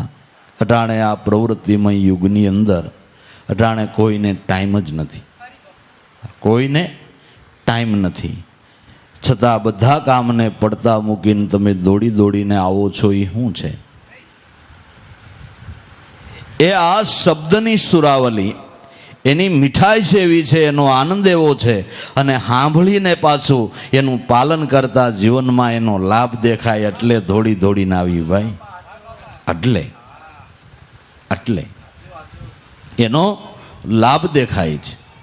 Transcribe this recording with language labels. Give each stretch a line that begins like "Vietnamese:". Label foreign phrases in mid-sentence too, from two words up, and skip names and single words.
Gujarati: અટાણે આ પ્રવૃત્તિમય યુગની અંદર અટાણે કોઈને ટાઇમ જ નથી, કોઈને ટાઇમ નથી. છતાં બધા કામને પડતા મૂકીને તમે દોડી દોડીને આવો છો, એ શું છે? એ આ શબ્દની સુરાવલી, એની મીઠાઈ છે એવી છે, એનો આનંદ એવો છે, અને સાંભળીને પાછું એનું પાલન કરતા જીવનમાં એનો લાભ દેખાય એટલે દોડીને આવી ભાઈ, એટલે એનો લાભ દેખાય છે.